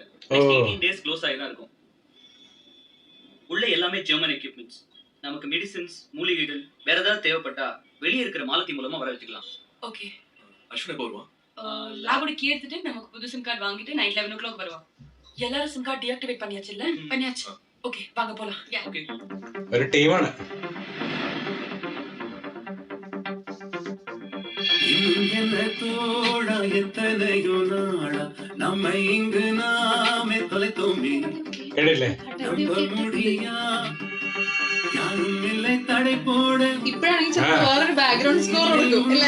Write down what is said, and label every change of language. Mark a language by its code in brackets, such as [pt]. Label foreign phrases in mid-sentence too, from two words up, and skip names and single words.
[ta] 18 [en] days close [ta] ஆகி தான் இருக்கும். உள்ள எல்லாமே [en] German equipments. [ta] நமக்கு மெடிசின்ஸ், மூலிகைகள் வேற ஏதாவது தேவைப்பட்டா வெளியே இருக்கிற மாலத்தி மூலமா வர வச்சுக்கலாம். ஓகே. அஸ்வின் எப்போ வருவான்? லேபோட கீ எடுத்துட்டு நமக்கு புது [en] SIM card [ta] வாங்கிட்டு [en] night 11 o'clock [ta] வருவான். எல்லாரும் [en] SIM card deactivate [ta] பண்ணியாச்சு இல்ல? பண்ணியாச்சு. ஓகே வாங்க போலாம். Okay. [ml] ഒരു ടീമാണ്. കേട്ടില്ലേ? ഇപ്പഴാണെങ്കിൽ ചിലപ്പോ വേറൊരു [en] background score [ml] കൊടുക്കും അല്ലേ?